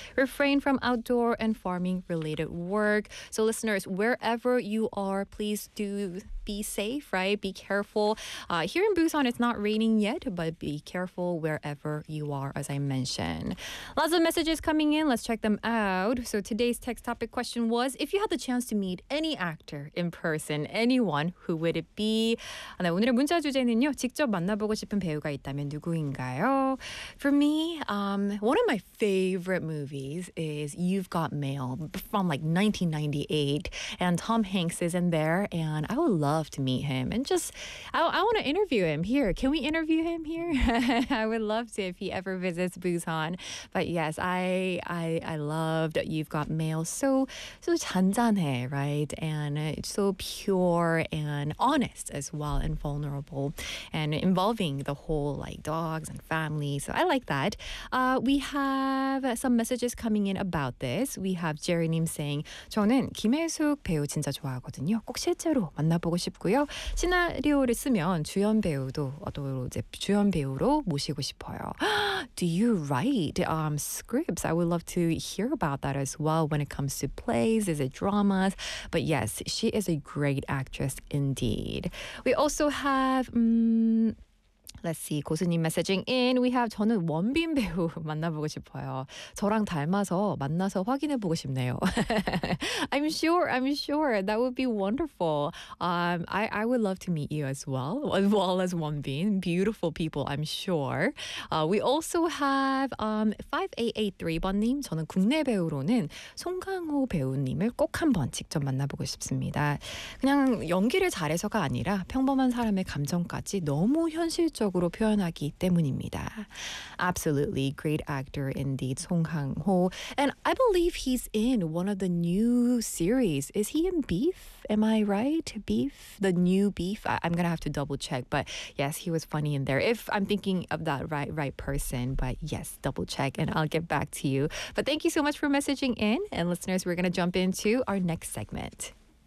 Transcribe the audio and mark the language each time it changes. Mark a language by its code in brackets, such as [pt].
[en] Refrain from outdoor and farming related work. So listeners, wherever you are, please do be safe, right? Be careful. Here in Busan, it's not raining yet, but be careful wherever you are, as I mentioned. Lots of messages coming in. Let's check them out. So today's text topic question was, if you had the chance to meet any actor in person, anyone, who would it be? [ko] 네, 오늘의 문자 주제는요, 직접 만나보고 싶은 배우가 있다면 누구인가요? [en] For me, one of my favorite movies is You've Got Mail from like 1998, and Tom Hanks is in there, and I would love to meet him, and just I want to interview him here. Can we interview him here? I would love to if he ever visits Busan. But yes, I loved You've Got Mail. So [ko] 잔잔해, [en] right? And it's so pure and honest as well, and vulnerable, and involving the whole like dogs and family. So I like that. We have some messages coming in about this. We have Jerry님 saying, [ko] 저는 김혜숙 배우 진짜 좋아하거든요. 꼭 실제로 만나보고 싶고요. 시나리오를 쓰면 주연 배우도 이제 주연 배우로 모시고 싶어요. [en] Do you write scripts? I would love to hear about that as well when it comes to plays. Is it dramas? But yes, she is a great actress indeed. We also have... Let's see, 고수님 messaging in. We have [ko] 저는 원빈 배우 만나보고 싶어요. 저랑 닮아서 만나서 확인해보고 싶네요. [en] I'm sure. That would be wonderful. I would love to meet you as well as 원빈. Beautiful people, I'm sure. We also have 5883번님. [ko] 저는 국내 배우로는 송강호 배우님을 꼭 한번 직접 만나보고 싶습니다. 그냥 연기를 잘해서가 아니라 평범한 사람의 감정까지 너무 현실적 표현하기 때문입니다. [en] Absolutely great actor indeed, Song Kang-ho. And I believe he's in one of the new series. Is he in Beef? Am I right? Beef? The new Beef? I'm going to have to double check. But yes, he was funny in there. If I'm thinking of that right person. But yes, double check and I'll get back to you. But thank you so much for messaging in. And listeners, we're going to jump into our next segment.